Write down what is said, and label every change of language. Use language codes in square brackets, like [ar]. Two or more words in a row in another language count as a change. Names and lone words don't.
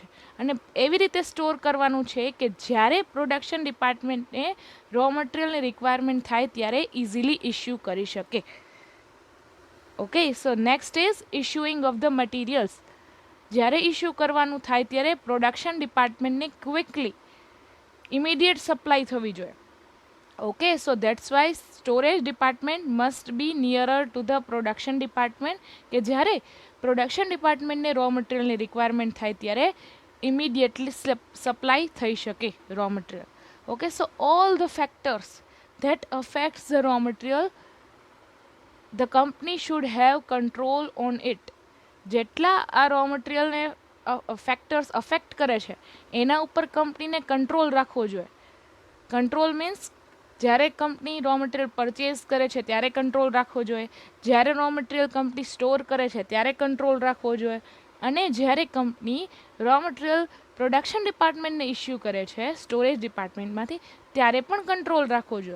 [gu] અને એવી રીતે સ્ટોર કરવાનું છે કે જ્યારે [en] production department raw material requirement [gu] થાય ત્યારે [en] easily issue [gu] કરી શકે. [en] Okay, so next is issuing of the materials. [gu] જ્યારે ઇસ્યુ કરવાનું થાય ત્યારે [en] production department quickly immediate supply [gu] થવી જોઈએ. [en] Okay, so that's why storage department must be nearer to the production department, [gu] કે જ્યારે [en] production department raw material requirement [gu] થાય ત્યારે [en] immediately supply [gu] થઈ શકે [en] raw material. Okay, so all the factors that affects the raw material, the company should have control on it. [gu] જેટલા આ [en] raw material factors affect [gu] કરે છે એના ઉપર કંપનીને કંટ્રોલ રાખવો જોઈએ. [en] control means [gu] જ્યારે કંપની [en] raw material purchase [gu] કરે છે ત્યારે કંટ્રોલ રાખવો જોઈએ, જ્યારે [en] raw material [gu] કંપની સ્ટોર કરે છે ત્યારે કંટ્રોલ રાખવો જોઈએ, અને જ્યારે કંપની [en] raw material production department [gu] ઇસ્યુ કરે છે [en] storage department [gu] ત્યારે પણ કંટ્રોલ રાખવો જોઈએ.